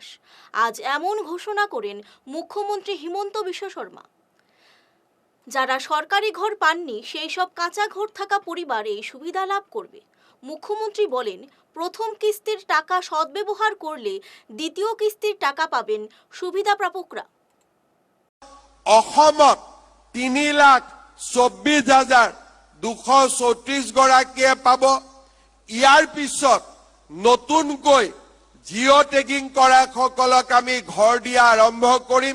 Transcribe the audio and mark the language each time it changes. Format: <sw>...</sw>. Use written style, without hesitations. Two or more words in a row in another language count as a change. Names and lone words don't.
<bn>আজ এমন ঘোষণা করেন মুখ্যমন্ত্রী হিমন্ত বিশ্ব শর্মা। যারা সরকারি ঘর পাননি সেই সব কাঁচা ঘর থাকা পরিবার এই সুবিধা লাভ করবে। মুখ্যমন্ত্রী বলেন, প্রথম কিস্তির টাকা সদ্ব্যবহার করলে দ্বিতীয় কিস্তির টাকা পাবেন সুবিধাপ্রাপকরা।</bn> <as>অসমত 3,24,234 গৰাকীয়ে পাব। ইয়াৰ পিছত নতুনকৈ জিঅ' টেগিং কৰা সকলক আমি ঘৰ দিয়া আৰম্ভ কৰিম।</as>